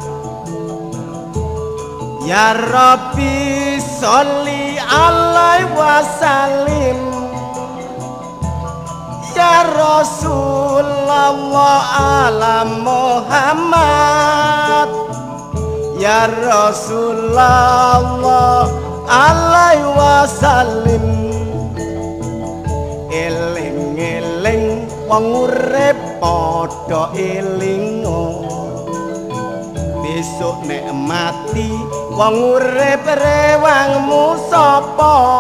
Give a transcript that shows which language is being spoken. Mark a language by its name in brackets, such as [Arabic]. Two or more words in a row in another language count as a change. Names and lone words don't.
[Arabic] يا رب صل عليه وسلم يا رسول الله على محمد يا رسول الله عليه وسلم [Javanese] eling-eling wong urip padha elingo besok nek mati wong urip rewangmu sapa